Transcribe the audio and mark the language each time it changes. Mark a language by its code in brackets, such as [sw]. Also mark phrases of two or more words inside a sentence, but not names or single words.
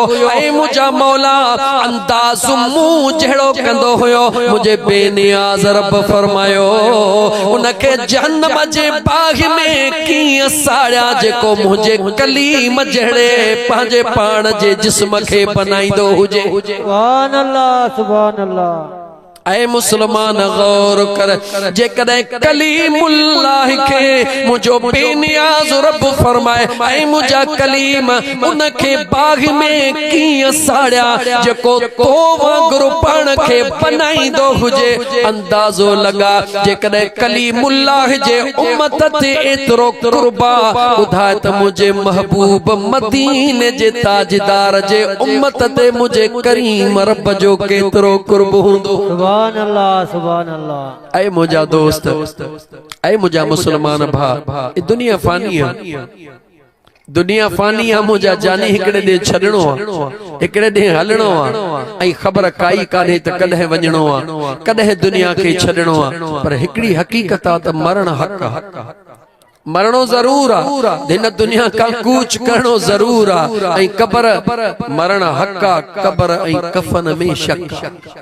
[sd] ऐ मुंहिंजा मौला, अंदाज़ मूं जहिड़ो कंदो हुयो। मुंहिंजे बेनियाज़ रब फरमायो, उनखे जहन्नम जे बाग़ में कीअं साड़िया, जेको मुंहिंजे कलीम जहिड़े पंहिंजे पाण जे जिस्म खे बनाईंदो हुजे। [ar] سبحان الله، سبحان الله. [sd] ऐ मुसलमान गौर कर, जेकॾहिं कलीमुल्लाह खे मुंहिंजो बेनियाज़ रब फरमाए, ऐ मुंहिंजा कलीम उनखे बाग़ में कीअं साड़िया, जेको तो वांगुरु पाण खे बनाईंदो हुजे। अंदाज़ो लगा, जेकॾहिं कलीमुल्लाह जे उम्मत ते एतिरो कुर्बा, ॿुधाए त मुंहिंजे महबूब मदीने जे ताजदार जे उम्मत ते मुंहिंजे करीम रब जो केतिरो कुर्ब हूंदो। [ar] سبحان الله، سبحان الله. [sd] ऐ मुंहिंजा दोस्त, ऐ मुंहिंजा मुसलमान भा, [ur] یہ دنیا فانی ہے، دنیا فانی ہے. [sd] मुंहिंजा जानी हिकिड़े ॾींहुं छॾणो आहे, हिकिड़े ॾींहुं हलणो आहे, ऐं ख़बर काई कान्हे त कॾहिं वञणो आहे, कॾहिं दुनिया खे छॾणो आहे। पर हिकिड़ी हक़ीक़त आहे त मरण हक़ आहे, मरणो जरूर आहे, हिन दुनिया का कूच करणो जरूर आहे, ऐं कब्र मरण हक़ आहे, कब्र ऐं कफन में शक।